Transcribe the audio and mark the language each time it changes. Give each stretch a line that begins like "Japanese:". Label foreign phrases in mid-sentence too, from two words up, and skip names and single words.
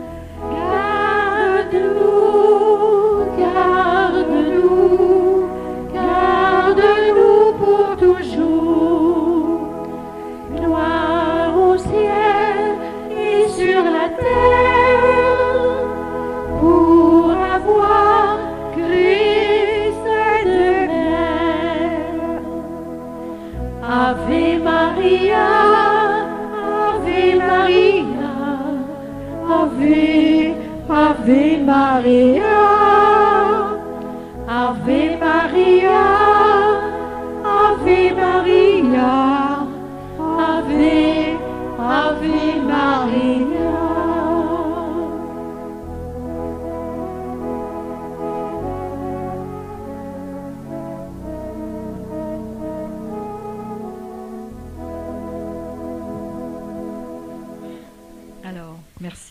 French: Garde-nous, garde-nous, garde-nous pour toujours. Gloire au ciel et sur la terre, pour avoir créé ces 2 mères.
Latin: Ave Maria, Ave Maria, Ave Maria, Ave Maria, Ave Maria, Ave Maria.
French: Alors, merci.